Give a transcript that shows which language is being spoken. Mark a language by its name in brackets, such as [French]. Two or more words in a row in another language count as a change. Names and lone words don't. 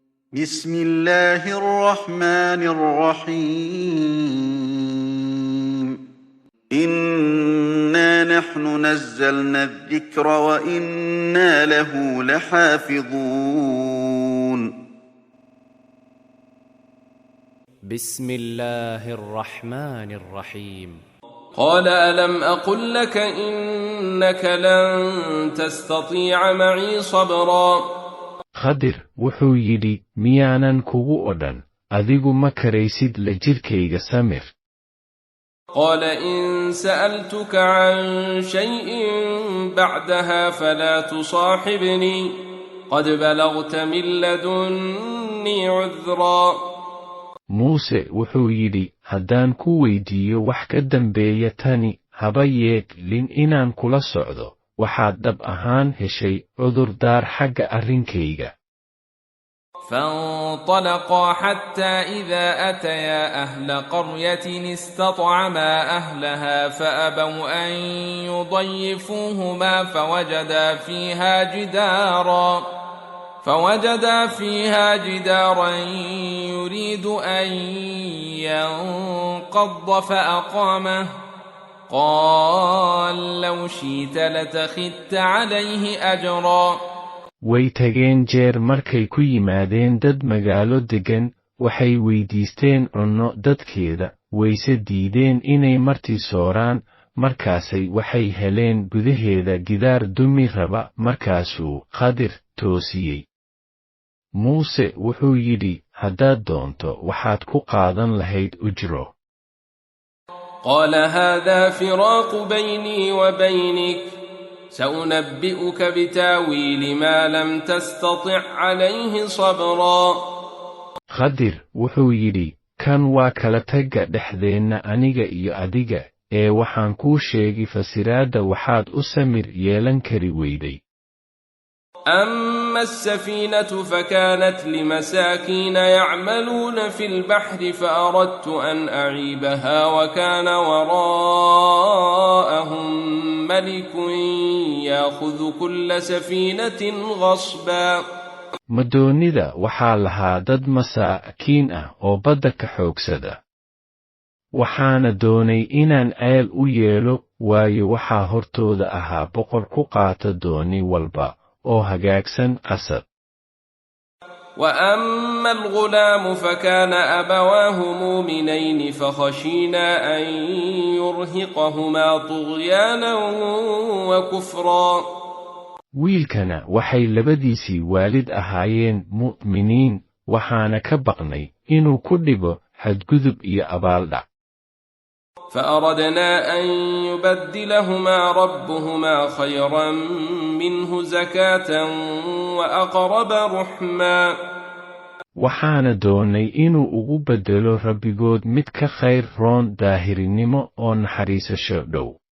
[Arabic] بسم الله الرحمن الرحيم إنا نحن نزلنا الذكر وإنا له لحافظون بسم الله الرحمن الرحيم قال ألم أقل لك إنك لن تستطيع معي صبرا [Somali] Khadir wuxuu yidhi miyaanan kugu odhan adigu ma karaysid la jirkayga samir. [Arabic] قال إن سألتك عن شيء بعدها فلا تصاحبني قد بلغت من لدني عذرا [Somali] Muuse wuxuu yidhi haddaan ku weydiiyo wax ka dambeeya tani haba yeelin inaan kula socdo waxaad dhab ahaan heshay cudurdaar xagga arrinkayga. [Arabic] فانطلقا حتى إذا أتيا أهل قرية استطعما أهلها فأبوا أن يضيفوهما فوجدا فيها جدارا يريد أن ينقض فأقامه قال لو شئت لتخذت عليه أجرا [Somali] Way tageen jeer markay ku yimaadeen dad magaalo deggan waxay weydiisteen cunno dadkeeda wayse diideen inay marti sooraan markaasay waxay heleen gudaheeda gidaar dumi raba markaasuu Khadir toosiyey. Muuse wuxuu yidhi haddaad doonto waxaad ku qaadan lahayd ujro. [Arabic] قال هذا فراق بيني وبينك سأنبئك بتاويل ما لم تستطع عليه صبرا [Somali] Khadir wuxuu yidhi kan waa kala tagga dhexdeenna aniga iyo adiga ee waxaan kuu sheegi fasiraadda waxaad u samir yeelan kari weyday. [Arabic] أما السفينة فكانت لمساكين يعملون في البحر فأردت أن أعيبها وكان وراءهم ملك يأخذ كل سفينة غصبا [Somali] Madoonida waxaa lahaa dad masaakiin ah oo badda ka xoogsada. Waxaana doonay inaan ceel u yeelo waayo waxaa hortooda ahaa boqor ku qaata dooni walba oo hagaagsan qasab. [Arabic] وأما الغلام فكان أبواه مؤمنين فخشينا أن يرهقهما طغيانا وكفرا [Somali] Wiilkana waxay labadiisii waalid ahaayeen mu'miniin waxaana ka baqnay inuu ku dhibo xadgudub iyo abaaldhac. [Arabic] فأردنا أن يبدلهما ربهما خيرا منه زكاة وأقرب رحما [Somali] Waxaana doonay inuu ugu beddelo rabbigood mid ka khayr roon daahirinimo oo naxariisasho dhow.